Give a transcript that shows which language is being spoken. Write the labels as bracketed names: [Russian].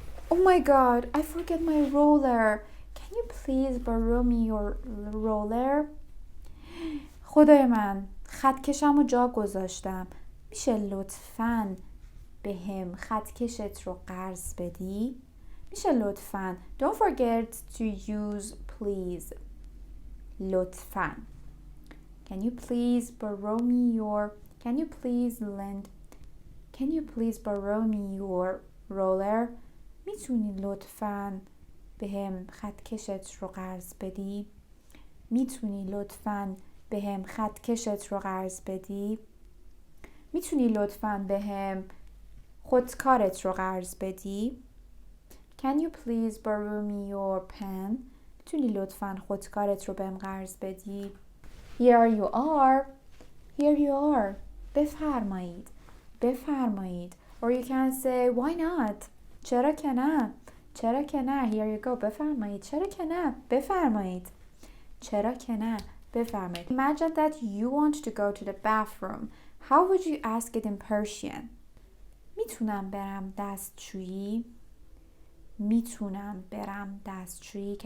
[English] Oh my god, I forget my roller. Can you please borrow me your roller? [Persian] خدای من، خطکشم رو جا گذاشتم. میشه لطفاً به هم خطکشت رو قرض بدی؟ میشه لطفاً. [English] Don't forget to use please. [Persian] لطفاً. [English] Can you please borrow me your... Can you please lend... Can you please borrow me your roller? [Persian] میتونی لطفاً به هم خطکشت رو قرض بدی؟ میتونی لطفاً به هم خطکشت رو قرض بدی؟ میتونی لطفاً بهم خودکارت رو قرض بدی؟ [English] Can you please borrow me your pen? [Persian] میتونی لطفاً خودکارت رو بهم قرض بدی؟ [English] Here you are. Here you are. [Persian] بفرمایید. بفرمایید. [English] Or you can say why not? [Persian] چرا که نه؟ چرا که نه؟ [English] Here you go. [Persian] بفرمایید. چرا که نه؟ بفرمایید. چرا که نه؟ بفرمایید. [English] Imagine that you want to go to the bathroom. How would you ask it in Persian? [Persian] میتونم برم دستشویی؟ میتونم برم دستشویی.